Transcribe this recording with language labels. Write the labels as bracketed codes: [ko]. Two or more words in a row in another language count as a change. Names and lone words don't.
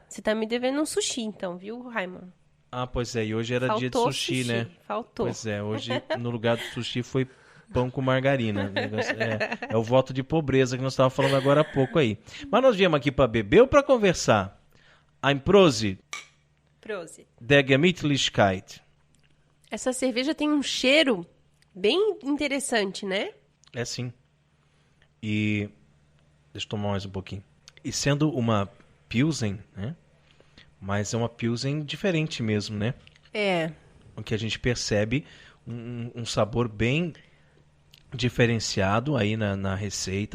[pt] Você tá me devendo um sushi então, viu, Raimundo? Ah, pois é, e hoje era dia de sushi, né? Faltou. Pois é, hoje no lugar do sushi foi pão com margarina. É o voto de pobreza que nós estávamos falando agora há pouco aí. Mas nós viemos aqui para beber ou para conversar? [de] Ein Prosit. Prosit. der Gemütlichkeit. [pt] Essa cerveja tem um cheiro bem interessante, né? É sim. E deixa eu tomar mais um pouquinho. E sendo uma Pilsen, né? Mas é uma Pilsen diferente mesmo, né? É. O que a gente percebe um sabor bem diferenciado aí na receita.